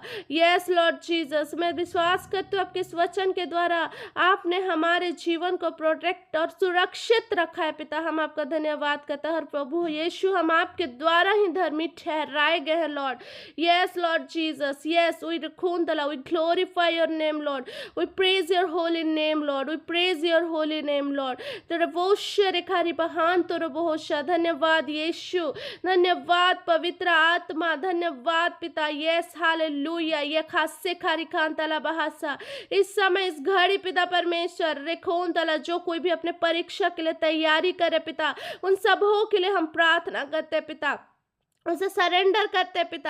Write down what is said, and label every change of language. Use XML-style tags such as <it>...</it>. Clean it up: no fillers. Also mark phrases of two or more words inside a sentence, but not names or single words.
<en>Yes Lord Jesus,</en> <hi>मैं विश्वास करती हूँ आपके इस वचन के द्वारा आपने हमारे जीवन को प्रोटेक्ट और सुरक्षित रखा है पिता। हम आपका धन्यवाद करते हैं और प्रभु यीशु, हम आपके द्वारा ही धर्मी ठहराए गए हैं लॉर्ड।</hi> <en>Yes Lord Jesus, yes we खून तला, We glorify your name Lord, we praise your holy name Lord, we praise your holy name Lord. तेरे वोश्य रेखारी बहान तोर बहुशा,</en> <hi>धन्यवाद यीशु, धन्यवाद पवित्र आत्मा, धन्यवाद पिता। यस हालेलुया, ये खासे खारी खान तला बहासा। इस समय इस घड़ी पिता परमेश्वर रेखोन तला, जो कोई भी अपने परीक्षा के लिए तैयारी करे पिता, उन सबों के लिए हम प्रार्थना करते पिता, उसे सरेंडर करते पिता।</hi>